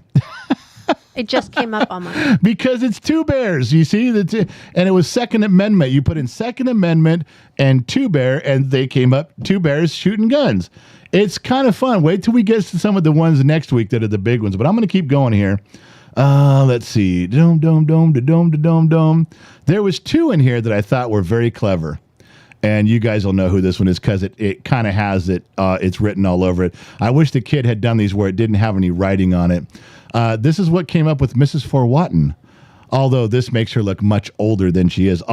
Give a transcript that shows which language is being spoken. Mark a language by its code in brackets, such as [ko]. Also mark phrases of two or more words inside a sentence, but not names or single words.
[en] It just came up on mine. Because it's Two Bears, you see? And it was Second Amendment. You put in Second Amendment and Two Bear, and they came up, Two Bears shooting guns. It's kind of fun. Wait till we get to some of the ones next week that are the big ones. But I'm going to keep going here. Let's see. Dome, dome, dome, da dome, da dome, dome. There was two in here that I thought were very clever. And you guys will know who this one is because it kind of has it. It's written all over it. I wish the kid had done these where it didn't have any writing on it. This is what came up with Mrs. Forwatton. Although this makes her look much older than she is.